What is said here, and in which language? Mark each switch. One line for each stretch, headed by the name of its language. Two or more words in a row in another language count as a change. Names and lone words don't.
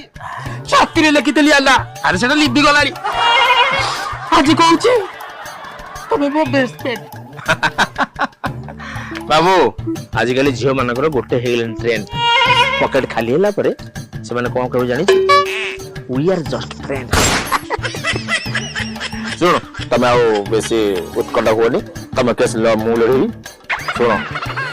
Odia: ଛାତିରେ ଲେଖିଥିଲି ଆଲା, ଆରେ ସେଟା ଲିଭି ଗଲାଣି। ଆଜି କହୁଛି ତମେ ମୋ
English: best friend.
Odia: ବାବୁ ଆଜିକାଲି ଝିଅ ମାନଙ୍କର ଗୋଟେ ହେଇଗଲେଣି ଟ୍ରେଣ୍ଡ। ପକେଟ ଖାଲି ହେଲା ପରେ ସେମାନେ କଣ କହିବେ ଜାଣିଛୁ?
English: we are just friend.
Odia: ଶୁଣ ତମେ ଆଉ ବେଶୀ ଉତ୍କଣ୍ଠା ହୁଅନି, ତମେ କେସ୍ ମୁଁ ଲଢ଼ିବି। ଶୁଣ